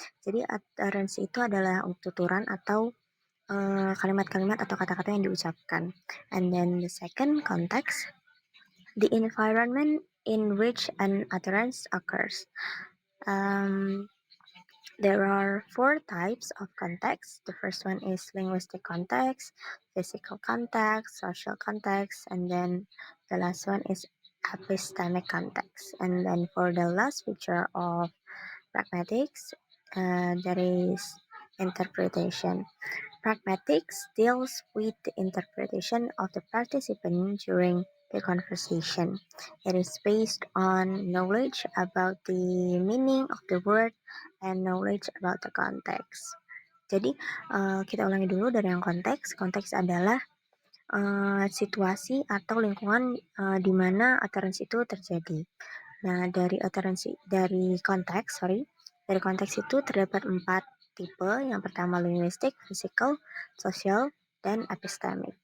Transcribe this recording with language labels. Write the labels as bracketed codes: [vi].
[id] Jadi utterance itu adalah tuturan atau kalimat-kalimat atau kata-kata yang diucapkan. [en] And then the second context, the environment in which an utterance occurs. There are four types of context. The first one is linguistic context, physical context, social context, and then the last one is epistemic context. And then for the last feature of pragmatics, there is interpretation. Pragmatics deals with the interpretation of the participant during the conversation. It is based on knowledge about the meaning of the word and knowledge about the context. [id] Jadi kita ulangi dulu dari yang konteks. Konteks adalah situasi atau lingkungan di mana utterance itu terjadi. Nah, dari konteks itu terdapat 4 tipe. Yang pertama linguistik, physical, social, dan epistemic.